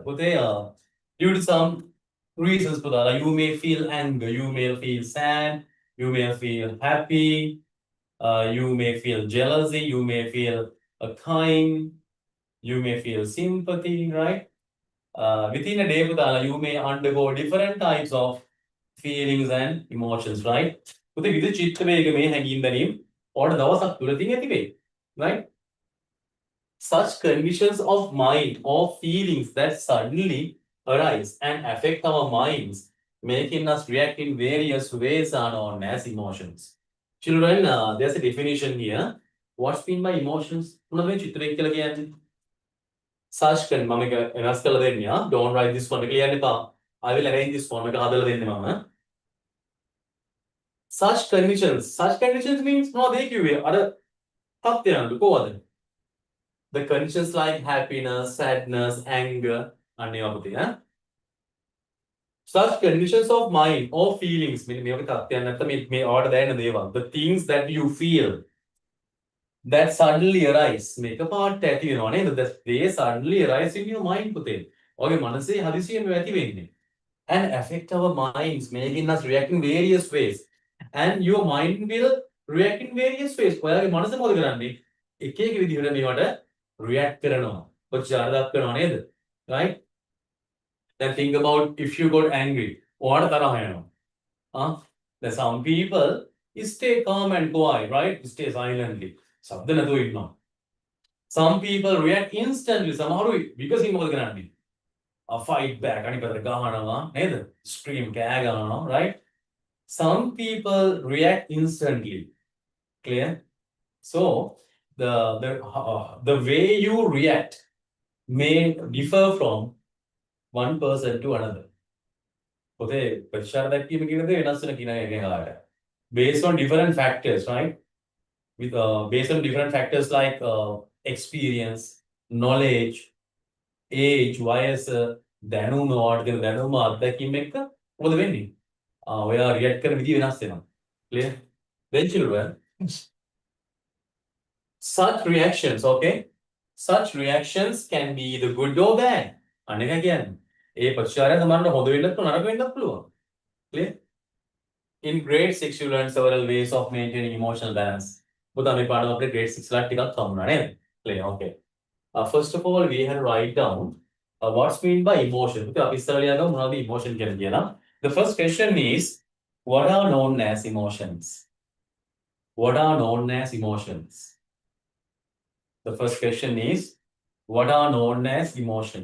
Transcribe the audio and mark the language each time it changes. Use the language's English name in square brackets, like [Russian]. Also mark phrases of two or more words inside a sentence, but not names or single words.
[English] Due to some reasons, Budana, you may feel anger, you may feel sad, you may feel happy, you may feel jealousy, you may feel kind, you may feel sympathy, right? Within a day, you may undergo different types of feelings and emotions, right? [Sinhala] පුතේ විවිධ චිත්ත වේග මේ හැඟීම් දැනීම් ඔයාලට දවසක් තුලදී ඇති වෙයි. [English] Right? Such conditions of mind or feelings that suddenly arise and affect our minds, making us react in various ways are known as emotions. Children, there's a definition here. What's mean by emotions? [Sinhala] මොනවද මේ චිත්ත වේග කියලා කියන්නේ? Such මම එක වෙනස් කරලා දෙන්නම්. [English] Don't write this one [Sinhala] කියලා කියන්න එපා. [English] I will arrange this one [Sinhala] එක හදලා දෙන්නේ මම. [English] Such conditions means no they give you other the conditions like happiness, sadness, anger, and such conditions of mind or feelings the things that you feel that suddenly arise make a part that you know that they suddenly arise in your mind and affect our minds, making us react in various ways. And your mind will react in various ways. [Sinhala] ඔයාගේ මනස මොකද කරන්නේ? එක එක විදිහට මේවට react කරනවා. කොච්චර අර්ථයක් කරනව නේද? [English] Right? Then think about if you got angry. [Sinhala] ඔයාට තරහ යනවා. [English] Then some people stay calm and quiet, right? Stay silently. [Sinhala] ශබ්ද නැතුව ඉන්නවා. [English] Some people react instantly. [Sinhala] සමහරු විකසින් මොකද කරන්නේ? [English] Fight back, scream, right? Some people react instantly. Clear? So the way you react may differ from one person to another. Based on different factors, right? Based on different factors like experience, knowledge, age, [Sinhala] වයස, දැනුම ඔයාලට තියෙන දැනුම අත්දැකීම් එක්ක මොකද වෙන්නේ? ඔයා රියැක්ට් කරන විදිය වෙනස් වෙනවා. [English] Clear? Then children, such reactions, okay? Such reactions can be either good or bad. [Sinhala] අනේක කියන්නේ. ඒ ප්‍රතිචාරය සමහරවිට හොඳ වෙන්නත් පුළුවන් නරක වෙන්නත් පුළුවන්. [English] Clear? In grade 6 you learn several ways of maintaining emotional balance. [Sinhala] පුතා මේ පාඩම අපේ grade 6 ලා ටිකක් හම්බුණා නේද? [English] Clear? Okay. First of all, we had write down what's mean by emotion. Emotion the first question is, what are known as emotions? What are known as emotions? The first question is, what are known as emotion?